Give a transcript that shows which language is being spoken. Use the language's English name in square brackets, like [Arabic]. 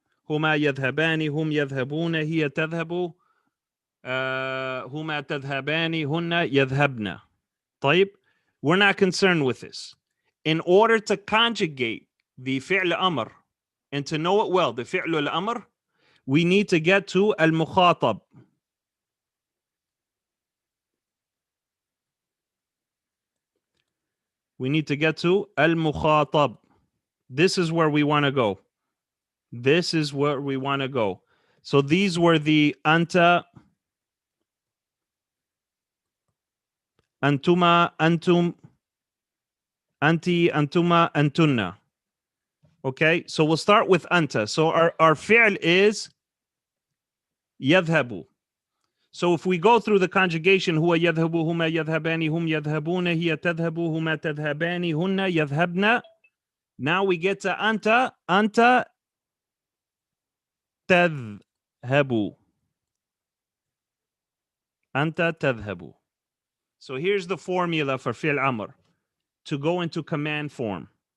[Arabic] هما يذهبان, هم يذهبون, هي تذهب, هما تذهبان, هن يذهبن. [English] طيب, we're not concerned with this. In order to conjugate the فعل أمر and to know it well, the فعل الأمر, we need to get to المخاطب. We need to get to المخاطب. This is where we want to go. This is where we want to go. So these were the [Arabic] أنت, أنتما, أنتم, أنتي, أنتما, أنتن. [English] Okay, so we'll start with أنت. So our فعل is يذهب. So if we go through the conjugation, [Arabic] هو يذهب, هما يذهبان, هم يذهبون, هي تذهب, هما تذهبان, هن يذهبن. [English] Now we get to أنت. [Arabic] أنت تذهب. أنت تذهب. [English] So here's the formula for فعل أمر to go into command form.